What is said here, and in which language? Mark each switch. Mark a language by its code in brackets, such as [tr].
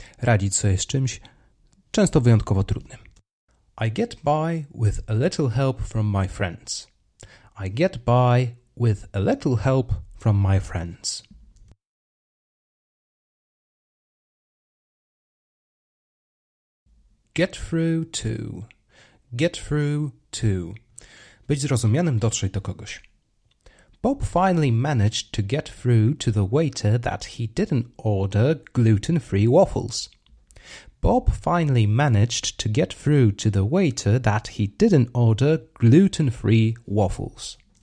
[pl] Radzić sobie z czymś, często wyjątkowo trudnym. [en] I get by with a little help from my friends. I get by with a little help from my friends. Get through to. Get through to. [pl] Być zrozumianym, dotrzeć do kogoś. [en] Bob finally managed to get through to the waiter that he didn't order gluten-free waffles. Bob finally managed to get through to the waiter that he didn't order gluten-free waffles.